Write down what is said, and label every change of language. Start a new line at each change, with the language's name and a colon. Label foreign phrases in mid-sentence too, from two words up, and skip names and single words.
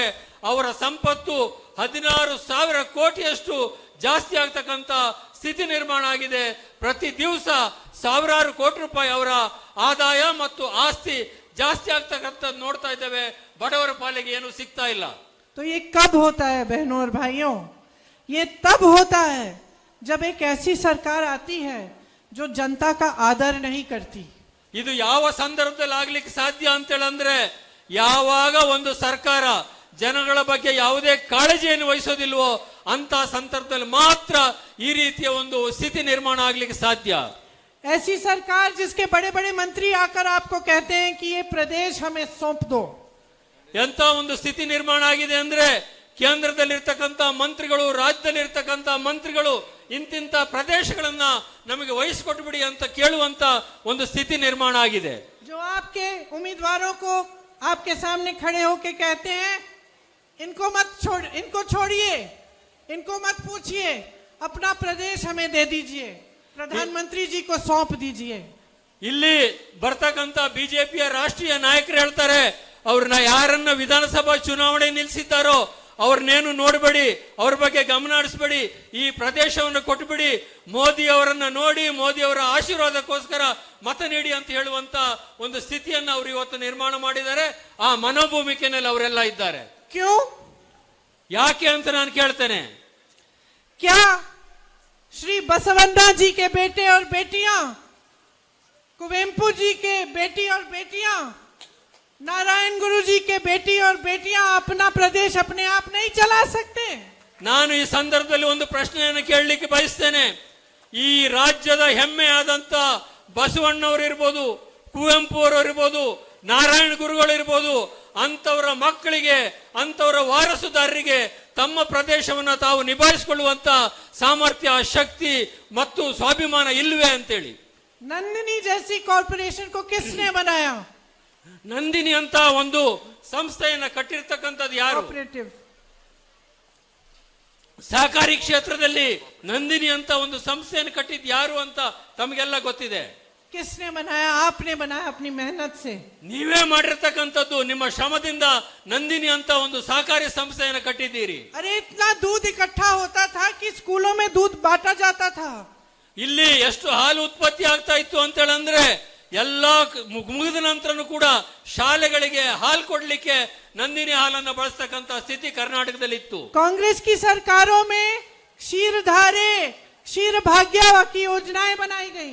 Kannada: ಅವರ ಸಂಪತ್ತು 16,000 ಕೋಟಿಯಷ್ಟು ಜಾಸ್ತಿ ಆಗ್ತಕ್ಕಂತ ಸ್ಥಿತಿ ನಿರ್ಮಾಣ ಆಗಿದೆ. ಪ್ರತಿ ದಿವಸ ಸಾವಿರಾರು ಕೋಟಿ ರೂಪಾಯಿ ಅವರ ಆದಾಯ ಮತ್ತು ಆಸ್ತಿ ಜಾಸ್ತಿ ಆಗ್ತಕ್ಕಂಥ ನೋಡ್ತಾ ಇದ್ದೇವೆ. ಬಡವರ ಪಾಲಿಗೆ ಏನು ಸಿಗ್ತಾ ಇಲ್ಲ.
Hindi: तो ये कब होता है बहनों और भाइयों? ये तब होता है जब एक ऐसी सरकार आती है जो जनता का आदर नहीं करती.
Kannada: ಇದು ಯಾವ ಸಂದರ್ಭದಲ್ಲಿ ಆಗ್ಲಿಕ್ಕೆ ಸಾಧ್ಯ ಅಂತೇಳಂದ್ರೆ, ಯಾವಾಗ ಒಂದು ಸರ್ಕಾರ ಜನಗಳ ಬಗ್ಗೆ ಯಾವುದೇ ಕಾಳಜಿಯನ್ನು ವಹಿಸೋದಿಲ್ವೋ ಅಂತ ಸಂದರ್ಭದಲ್ಲಿ ಮಾತ್ರ ಈ ರೀತಿಯ ಒಂದು ಸ್ಥಿತಿ ನಿರ್ಮಾಣ ಆಗ್ಲಿಕ್ಕೆ ಸಾಧ್ಯ.
Hindi: ऐसी सरकार जिसके बड़े बड़े मंत्री आकर आपको कहते हैं कि ये प्रदेश हमें सौंप दो.
Kannada: ಎಂತ ಒಂದು ಸ್ಥಿತಿ ನಿರ್ಮಾಣ ಆಗಿದೆ ಅಂದ್ರೆ, ಕೇಂದ್ರದಲ್ಲಿರ್ತಕ್ಕಂಥ ಮಂತ್ರಿಗಳು, ರಾಜ್ಯದಲ್ಲಿರ್ತಕ್ಕಂಥ ಮಂತ್ರಿಗಳು ಇಂತಿಂತ ಪ್ರದೇಶಗಳನ್ನ ನಮಗೆ ವಹಿಸಿಕೊಟ್ಬಿಡಿ ಅಂತ ಕೇಳುವಂತ ಒಂದು ಸ್ಥಿತಿ ನಿರ್ಮಾಣ ಆಗಿದೆ.
Hindi: जो आपके उम्मीदवारों को आपके सामने खड़े होके कहते हैं इनको छोड़िए, इनको मत पूछिए, अपना प्रदेश हमें दे दीजिए, प्रधानमंत्री जी को सौंप दीजिए.
Kannada: ಇಲ್ಲಿ ಬರ್ತಕ್ಕಂಥ ಬಿಜೆಪಿಯ ರಾಷ್ಟ್ರೀಯ ನಾಯಕರು ಹೇಳ್ತಾರೆ, ಅವ್ರನ್ನ ಯಾರನ್ನ ವಿಧಾನಸಭಾ ಚುನಾವಣೆ ನಿಲ್ಲಿಸಿದ್ದಾರೋ ಅವ್ರನ್ನೇನು ನೋಡಬೇಡಿ, ಅವ್ರ ಬಗ್ಗೆ ಗಮನ ಹರಿಸಬೇಡಿ, ಈ ಪ್ರದೇಶವನ್ನು ಕೊಟ್ಟುಬಿಡಿ, ಮೋದಿ ಅವರನ್ನ ನೋಡಿ ಮೋದಿ ಅವರ ಆಶೀರ್ವಾದಕ್ಕೋಸ್ಕರ ಮತ ನೀಡಿ ಅಂತ ಹೇಳುವಂತ ಒಂದು ಸ್ಥಿತಿಯನ್ನು ಅವರು ಇವತ್ತು ನಿರ್ಮಾಣ ಮಾಡಿದ್ದಾರೆ. ಆ ಮನೋಭೂಮಿಕೆನಲ್ಲಿ ಅವರೆಲ್ಲ ಇದ್ದಾರೆ.
Hindi: क्यों?
Kannada: ಯಾಕೆ ಅಂತ ನಾನು ಕೇಳ್ತೇನೆ.
Hindi: क्या श्री बसवन्ना जी के बेटे और बेटियां, कुवेम्पु जी के बेटी और बेटियां, नारायण गुरु जी के बेटी और बेटियां अपना प्रदेश अपने आप नहीं चला सकते?
Kannada: ನಾನು ಈ ಸಂದರ್ಭದಲ್ಲಿ ಒಂದು ಪ್ರಶ್ನೆಯನ್ನು ಕೇಳಲಿಕ್ಕೆ ಬಯಸ್ತೇನೆ. ಈ ರಾಜ್ಯದ ಹೆಮ್ಮೆ ಆದಂತ ಬಸವಣ್ಣವರು ಇರ್ಬೋದು, ಕುವೆಂಪು ಅವರು ಇರ್ಬೋದು, ನಾರಾಯಣ ಗುರುಗಳು ಇರ್ಬೋದು, ಅಂತವರ ಮಕ್ಕಳಿಗೆ, ಅಂತವರ ವಾರಸುದಾರರಿಗೆ ತಮ್ಮ ಪ್ರದೇಶವನ್ನು ತಾವು ನಿಭಾಯಿಸಿಕೊಳ್ಳುವಂತ ಸಾಮರ್ಥ್ಯ, ಶಕ್ತಿ ಮತ್ತು ಸ್ವಾಭಿಮಾನ ಇಲ್ವೇ ಅಂತೇಳಿ.
Hindi: नंदिनी जैसी कॉर्पोरेशन को किसने बनाया?
Kannada: ನಂದಿನಿ ಅಂತ ಒಂದು ಸಂಸ್ಥೆಯನ್ನ ಕಟ್ಟಿರ್ತಕ್ಕಂಥದ್ದು ಯಾರು?
Hindi: कोऑपरेटिव.
Kannada: ಸಹಕಾರಿ ಕ್ಷೇತ್ರದಲ್ಲಿ ನಂದಿನಿ ಅಂತ ಒಂದು ಸಂಸ್ಥೆಯನ್ನು ಕಟ್ಟಿದ್ ಯಾರು ಅಂತ ತಮಗೆಲ್ಲ ಗೊತ್ತಿದೆ.
Hindi: किसने बनाया? आपने बनाया अपनी मेहनत से.
Kannada: ನೀವೇ ಮಾಡಿರ್ತಕ್ಕಂಥದ್ದು, ನಿಮ್ಮ ಶ್ರಮದಿಂದ ನಂದಿನಿ ಅಂತ ಒಂದು ಸಹಕಾರಿ ಸಂಸ್ಥೆಯನ್ನು ಕಟ್ಟಿದ್ದೀರಿ.
Hindi: अरे इतना दूध इकट्ठा होता था कि स्कूलों में दूध बांटा जाता था.
Kannada: ಇಲ್ಲಿ ಎಷ್ಟು ಹಾಲು ಉತ್ಪತ್ತಿ ಆಗ್ತಾ ಇತ್ತು ಅಂತ ಹೇಳಂದ್ರೆ, ಎಲ್ಲಾ ಮುಗಿದ ನಂತರನು ಕೂಡ ಶಾಲೆಗಳಿಗೆ ಹಾಲು ಕೊಡ್ಲಿಕ್ಕೆ ನಂದಿನಿ ಹಾಲನ್ನು ಬಳಸ್ತಕ್ಕಂತ ಸ್ಥಿತಿ ಕರ್ನಾಟಕದಲ್ಲಿ ಇತ್ತು.
Hindi: कांग्रेस की सरकारों में क्षीरधारे, क्षीर भाग्य की योजनाएं बनाई गई.